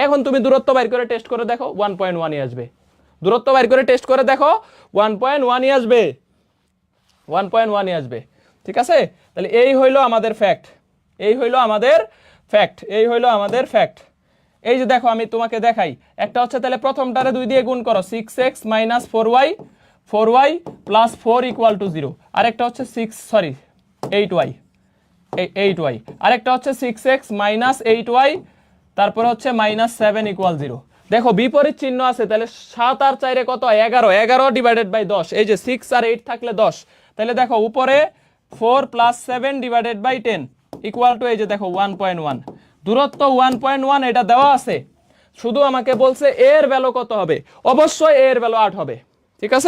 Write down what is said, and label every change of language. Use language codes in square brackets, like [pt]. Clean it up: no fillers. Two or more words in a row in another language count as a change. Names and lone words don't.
[bn] এখন তুমি দূরত্ব বাইর করে টেস্ট করে দেখো 1.1 আসবে, দূরত্ব বাইর করে টেস্ট করে দেখো 1.1 আসবে, 1.1 আসবে, ঠিক আছে। তাহলে এই হইলো আমাদের ফ্যাক্ট, এই হইলো আমাদের ফ্যাক্ট, এই হইলো আমাদের ফ্যাক্ট। এই যে দেখো আমি তোমাকে দেখাই, একটা হচ্ছে তাহলে প্রথমটারে 2 দিয়ে গুণ করো 6x - 4y, 4y + 4 = 0, আরেকটা হচ্ছে 8y, 8y, আরেকটা হচ্ছে 6x - 8y, তারপর হচ্ছে -7 = 0। দেখো বিপরীত চিহ্ন আছে, তাহলে 7 আর 4 কত হয় 11, 11 / 10, এই যে 6 আর 8 থাকলে 10, তাহলে দেখো উপরে 4 + 7 / 10 = এই যে দেখো 1.1, দূরত্ব 1.1 এটা দেওয়া আছে, শুধু আমাকে বলছে এর ভ্যালু কত হবে, অবশ্যই এর ভ্যালু 8 হবে, ঠিক আছে।